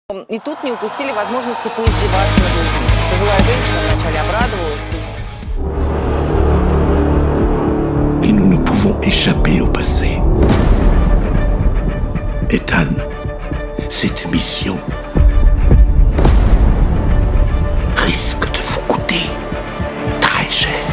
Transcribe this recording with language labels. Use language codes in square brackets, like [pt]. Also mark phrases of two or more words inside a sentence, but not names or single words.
[ru] И тут не упустили возможности поиздеваться над людьми. Пожилая женщина вначале обрадовалась. [fr] Et nous ne pouvons échapper au passé. Ethan, cette mission risque de vous coûter très cher.